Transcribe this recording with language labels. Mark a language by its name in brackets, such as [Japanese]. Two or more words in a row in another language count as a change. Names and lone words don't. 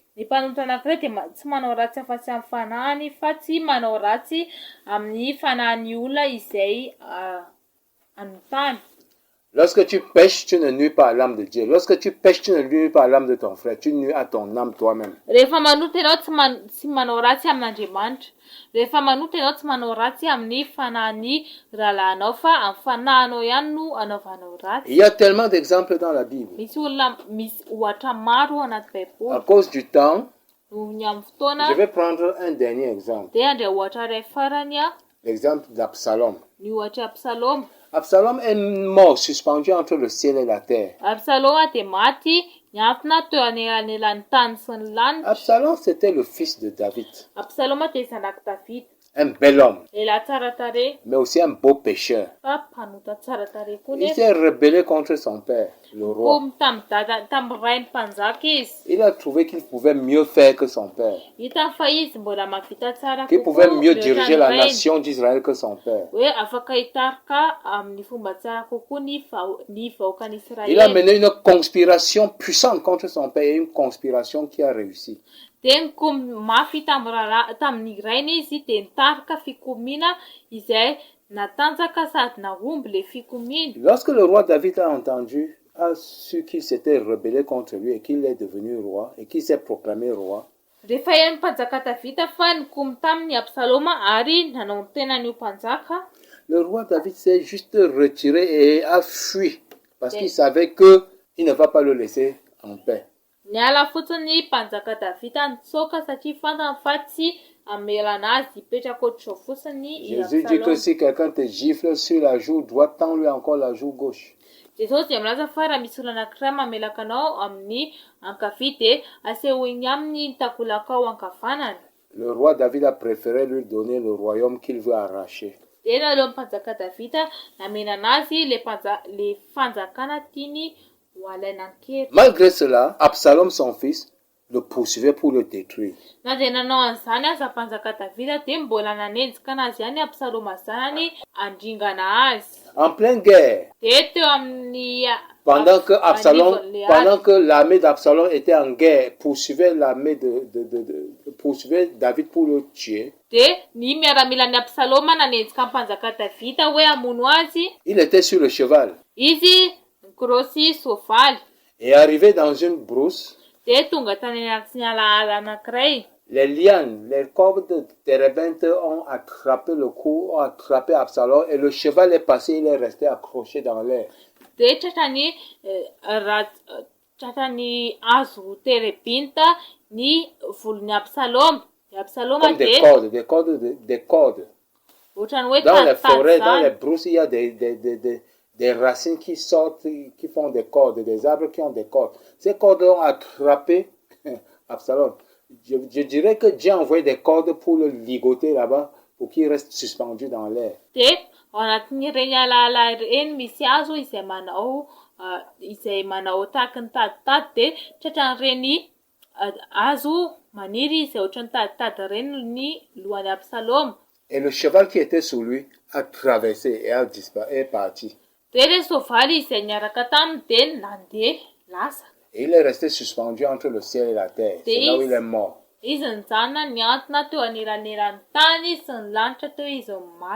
[Malagasy] Ny mpanota anankiray dia tsy manao ratsy afa-tsy amin'ny fanahiny fa tsy manao ratsy amin'ny fanahin'ny olona izay anotany. [French] Lorsque tu pêches, tu ne nuis pas à l'âme de Dieu. Lorsque tu pêches, tu ne nuis pas à l'âme de ton frère. Tu nuis à ton âme toi-même. [Malagasy] Rehefa manoto ianao tsy manao ratsy amin'Andriamanitra. Rehefa manoto ianao tsy manao ratsy amin'ny fanahin'ny rahalahinao fa amin'ny fanahinao ihany no anaovanao ratsy. [French] Il y a tellement d'exemples dans la Bible. [Malagasy] Misy ohatra maro anaty Baiboly. [French] À cause du temps, [Malagasy] Noho ny amin'ny fotoana [French] je vais prendre un dernier exemple. [Malagasy] dia andray ohatra iray farany [French] L'exemple d'Absalom. [Malagasy] ny ohatra Absalom. [French] Absalom est mort suspendu entre le ciel et la terre. [Malagasy] Absalom dia maty miantona teo anelanelan'ny tany sy ny lanitra. [French] Absalom, c'était le fils de David. [Malagasy] Absalom dia zanak'i David. [French] Un bel homme, [Malagasy] Lehilahy tsara tarehy [French] mais aussi un beau pécheur. [Malagasy] fa mpanota tsara tarehy koa [French] Il [Malagasy] nefa. [French] s'est rebellé contre son père, le roi. [Malagasy] Komy tamin'ny ray ny mpanjaka izy. [French] Il a trouvé qu'il pouvait mieux faire que son père. [Malagasy] Hitany fa izy mbola mahavita tsara [French] Qu'il pouvait mieux [Malagasy] mihoatra [French] diriger [Malagasy] ny [French] la [Malagasy] rainy. [French] nation d'Israël que son père. [Malagasy] Hoe afaka hitarika amin'ny fomba tsara kokoa ny vahoakan'ny [French] Il a [Malagasy] Israely. [French] mené une conspiration puissante contre son père et une conspiration qui a réussi. [Malagasy] Dia nikomy mafy tamin'ny rainy izy dia nitarika fikomiana izay natanjaka sady nahomby le fikomiana. [French] Lorsque le roi David a entendu, a su qu'il s'était rebellé contre lui et qu'il est devenu roi et qu'il s'est proclamé roi, [Malagasy] Rehefa ian'ny mpanjaka Davida fa nikomy tamin'ny Absaloma ary nanao ny tenan'io mpanjaka. [French] le roi David s'est juste retiré et a fui parce qu'il savait qu'il ne va pas le laisser en paix. [Malagasy] Niala fotsiny mpanjaka Davida nitsoaka satria fantany fa tsy amelana azy hipetraka ohatr'izao fotsiny i [French] Jésus dit que [Malagasy] Absalom. [French] si quelqu'un te gifle sur la joue droite, tends-lui encore la joue gauche. [Malagasy] Jesosy dia milaza fa raha misy olona anankiray mamelaka anao amin'ny ankavia dia asehoiny aminy takolaka ankavanany. [French] Le roi David a préféré lui donner le royaume qu'il veut arracher. [Malagasy] Dia naleo mpanjaka Davida namena anazy le fanjakana tiany ho alaina ankera. [French] Malgré cela, Absalom, son fils, le poursuivait pour le détruire. [Malagasy] Na dia nanao an'izany aza mpanjaka Davida dia mbola nanenjika anazy ihany Absaloma zanany handringana azy. [French] En pleine guerre, [Malagasy] Dia teo amin'ny [French] pendant que l'armée d'Absalom était en guerre, poursuivait poursuivait David pour le tuer, [Malagasy] dia ny miaramilan'ny Absaloma nanenjika mpanjaka Davida hoe hamono azy. [French] il était sur le cheval [Malagasy] Izy nikrosy soavaly [French] et arrivé dans une brousse. [Malagasy] dia tonga tany anaty ala anankiray. [French] Les lianes, les cordes de térébinthe ont attrapé le cou, ont attrapé Absalom et le cheval est passé, il est resté accroché dans l'air. [Malagasy] Dia tratrany hazo terebinta ny volon'ny Absalom. Absalom [French] Comme des [Malagasy] dia [French] cordes, des cordes. [Malagasy] ohatrany hoe [French] Dans les forêts, dans les [Malagasy] taditady. [French] brousses, il y a des racines qui sortent, qui font des cordes, des arbres qui ont des cordes. Ces cordes ont attrapé Absalom. Je dirais que Dieu a envoyé des cordes pour le ligoter là-bas, pour qu'il reste suspendu dans l'air. [Malagasy] Dia ao anatin'ireny alaala ireny misy hazo izay manao tahaka ny taditady dia tratran'ireny hazo maniry izay ohatrany taditady ireny ny lohan'ny Absalom. [French] Et le cheval qui était sur lui a traversé et est parti. [Malagasy] Dia ilay soavaly izay niaraka taminy dia nandeha lasa. [French] Et il est resté suspendu entre le ciel et la terre. C'est là où il est mort. [Malagasy] Izy nijanona niantona teo anelanelan'ny tany sy ny lanitra teo izy maty.